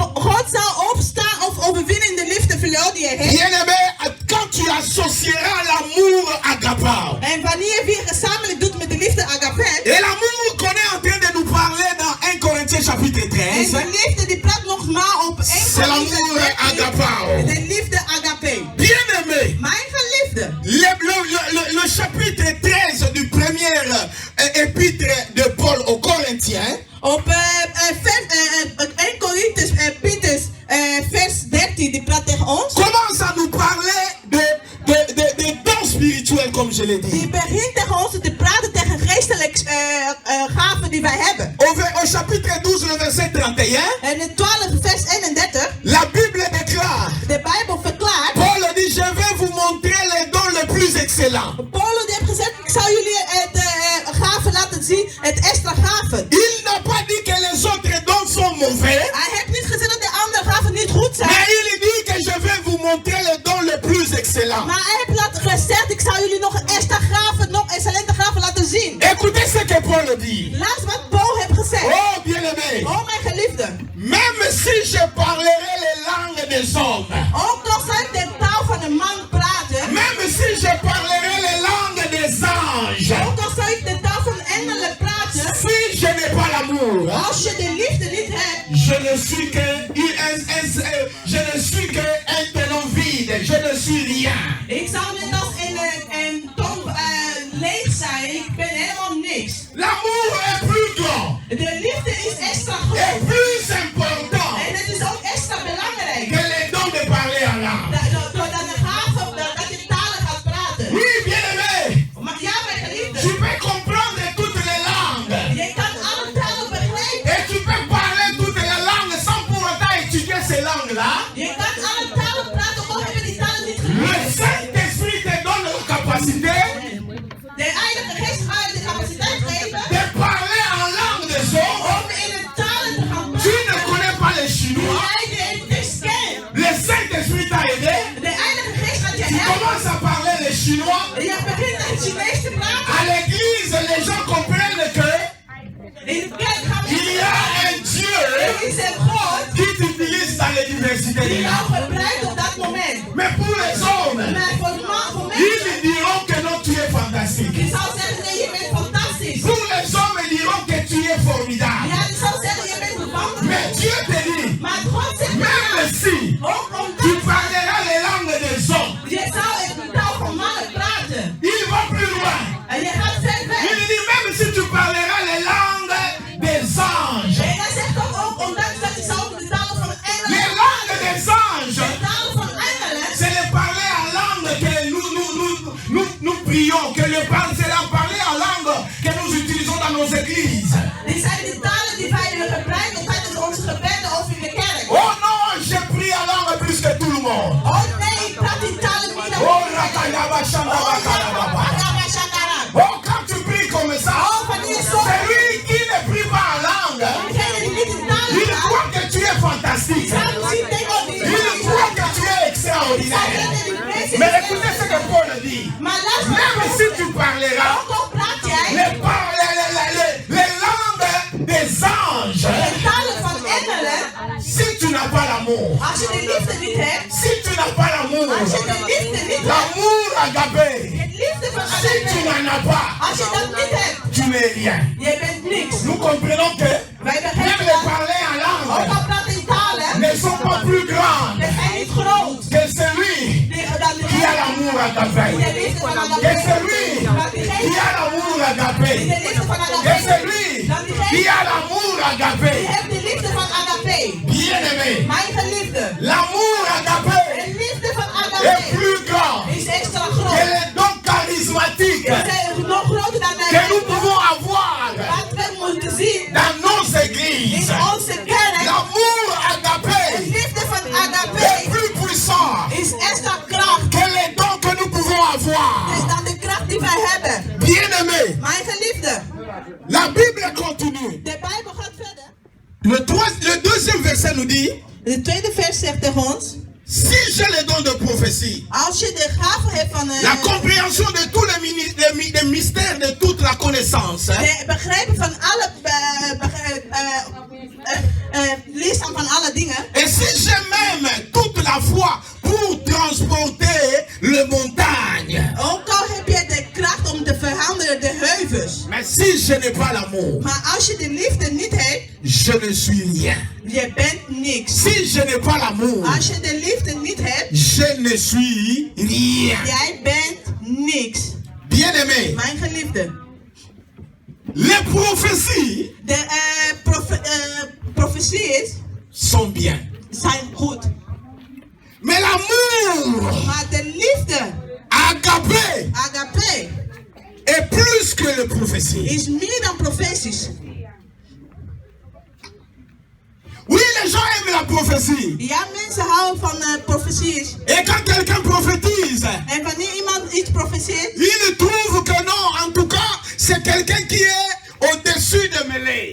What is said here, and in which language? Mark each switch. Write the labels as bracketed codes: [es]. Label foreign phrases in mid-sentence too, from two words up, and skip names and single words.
[fr] Bien-aimé, quand tu associeras l'amour agapao, et l'amour qu'on est en train de nous parler dans 1 Corinthiens chapitre 13, c'est l'amour agapao. Bien-aimé, le chapitre 13 du premier épître de Paul aux Corinthiens, [nl] op 1 Corinthians vers 13 die praat tegen ons. [fr] Commence à nous parler de dons spirituels, comme je l'ai dit. [nl] Die begint tegen ons te praten tegen geestelijke gaven die wij hebben. [fr] Au chapitre 12, le verset 31. [nl] En in 12 vers 31. [fr] La Bible déclare. [nl] De Bijbel verklaart. [fr] Paul dit, je vais vous montrer les dons les plus excellents. [nl] Paul heeft gezegd, ik zal jullie het gaven laten zien, het extra gaven. [fr] Il n'a pas dit que les autres dons sont mauvais. [nl] Hij heeft niet gezegd dat de andere gaven niet goed zijn. [fr] Mais il dit que je vais vous montrer les dons les plus excellents. [nl] Maar hij heeft gezegd, ik zal jullie nog extra gaven, nog excellente gaven laten zien. [fr] Écoutez ce que Paul dit. [nl] Luister wat Paul heeft gezegd. [fr] Oh bien-aimé. [nl] Oh mijn geliefde. [fr] Même si je parlerai les langues des hommes. [nl] Ook al zou ik de taal van een man praten. [fr] Même si je parlerai les langues des anges. [nl] Ook al zou ik de taal van engelen praten. [fr] Si je n'ai pas l'amour. [nl] Als je de liefde niet hebt. [fr] Je ne suis que un ténon vide. Je ne suis rien. [nl] Ik zou net als een tong leeg zijn. Ik ben helemaal niks. [fr] L'amour est plus grand. [nl] De liefde is extra [fr] Et [nl] groot. [fr] plus important. [nl] En het is ook extra belangrijk. [fr] Que les dons de parler en langue. [nl] Doordat de gave, dat je talen gaat praten. [fr] Oui, bien aimé. [nl] Maar ja, mijn [fr] Tu [nl] geliefde. [fr] peux comprendre toutes les langues. [nl] Je kan alle talen begrijpen. [fr] Et tu peux parler toutes les langues sans pour autant étudier ces langues-là. [nl] Je kan alle talen praten, ook hebben die talen niet [fr] Le [nl] geleerd. [fr] Saint-Esprit te donne la capacité [nl] De Heilige Geest gaat je de capaciteit geven [fr] de parler en langue des hommes. [nl] om in de talen te gaan [fr] Tu [nl] praten. [fr] ne connais pas les [nl] Die [fr] Chinois. [nl] jij de tekst kent. [fr] Le Saint-Esprit t'a aidé. [nl] De Heilige Geest gaat je [fr] Tu [nl] helpen. [fr] commences à parler les Chinois. [nl] Je begint het Chinees te praten. [fr] À l'église, les gens comprennent que [nl] In de kerk gaan [fr] il y a un Dieu [nl] Er is een God [fr] qui t'utilise dans les diversités [nl] die [fr] des [nl] jou [fr] langues. [nl] gebruikt op dat moment. [fr] Mais pour les hommes, [nl] Maar voor de man, voor [fr] ils [nl] mensen, [fr] diront que non, tu es fantastique. [nl] die zou zeggen, nee, je bent fantastisch. [fr] Pour les hommes, ils diront que tu es formidable. [nl] Ja, die zou zeggen, je bent geweldig. [fr] Mais Dieu te dit, [nl] Maar God zegt, [fr] même si [nl] ook [fr] tu [nl] omdat [fr] parleras les langues des hommes, [nl] je zou in de taal van mannen praten. [fr] il va plus loin. [nl] En je gaat ver weg. [fr] Il dit, même si tu parleras les langues des anges, [nl] En hij zegt ook, ondanks dat je zou de taal van [fr] les [nl] engelen, [fr] langues des anges, [nl] de taal van engelen, [fr] c'est le parler en langue que nous prions, que c'est la parler en langue que nous utilisons dans nos églises. [nl] die zijn de talen die wij gebruiken tijdens onze gebeden of in de kerk. [fr] Oh non, je prie en langue plus que tout le monde. [nl] Oh nee, ik praat die talen niet dan Oh, rakayaba, shandaba, karababa. [fr] Oh, quand tu pries comme ça, celui qui ne prie pas en langue, il croit que tu es fantastique. Il croit que tu es extraordinaire. Mais écoutez ce que Paul dit. Même si tu parleras les langues des anges, si tu n'as pas l'amour, [nl] Als je de liefde niet hebt, [fr] si tu n'as pas l'amour, [nl] als je de liefde niet hebt, [fr] l'amour agapé, [nl] het liefde van [fr] si tu [nl] agape, [fr] n'en as pas, [nl] als je dat niet hebt, [fr] tu n'es rien. [nl] je bent niks. [fr] Nous comprenons que [nl] Wij [fr] même [nl] begrijpen [fr] les [nl] dat, [fr] parler en [nl] ook [fr] langue [nl] al praat in talen, [fr] ne sont pas plus grands [nl] we zijn niet groot. [fr] que celui [nl] Dan [fr] qui a l'amour agapé. [nl] de liefde van [fr] Que [nl] agape. [fr] celui qui a l'amour agapé. [nl] De liefde van [fr] Que [nl] agape. [fr] celui [nl] Dan [fr] qui [nl] diegene [fr] a l'amour [nl] die [fr] agapé. [nl] heeft de liefde van agape. [fr] Bien aimé. [nl] Mijn geliefde. [fr] L'amour [nl] De [fr] agapé [nl] liefde van [fr] est [nl] agape [fr] plus grand [nl] is extra [fr] que [nl] groot. [fr] les dons charismatiques [nl] Ze zijn nog groter dan [fr] que nous [nl] wij. [fr] pouvons avoir [nl] Wat we moeten zien [fr] dans nos [nl] in [fr] églises. [nl] onze kerk. [fr] L'amour [nl] De [fr] agapé [nl] liefde van [fr] est [nl] agape [fr] plus puissant [nl] is extra kracht. [fr] que les dons que nous pouvons avoir. [nl] Is dan de kracht die wij hebben. [fr] Bien aimé, [nl] Mijn geliefde. [fr] la Bible continue. [nl] De Bijbel gaat verder. [fr] Le deuxième verset nous dit, [nl] De tweede vers zegt tegen ons. [fr] si j'ai les dons de prophétie, [nl] Als je de gave hebt van [fr] la compréhension de tous les mystères de toute la connaissance, [nl] de begrijpen van alle lichaam van alle dingen. [fr] et si j'ai même toute la foi pour transporter les montagnes, [nl] Ook al heb je de kracht om te verhandelen de heuvels. [fr] mais si je n'ai pas l'amour, [nl] Maar als je de liefde niet hebt, [fr] je ne suis rien. [nl] je bent niks. [fr] Si je n'ai pas l'amour, [nl] Als je de liefde niet hebt, [fr] je ne suis rien. [nl] jij bent niks. [fr] Bien aimé, [nl] Mijn geliefde. [fr] les prophéties [nl] De profeties [fr] sont bien. [nl] zijn goed. [fr] Mais l'amour [nl] Maar de liefde, [fr] agapé [nl] agape, [fr] est plus que les prophéties. [nl] is meer dan profeties. [fr] Oui, les gens aiment la prophétie. [nl] Ja, mensen houden van profeties. [fr] Et quand quelqu'un prophétise, [nl] En wanneer iemand iets profeteert, [fr] il trouve que non, en tout cas, c'est quelqu'un qui est au-dessus de mêlée.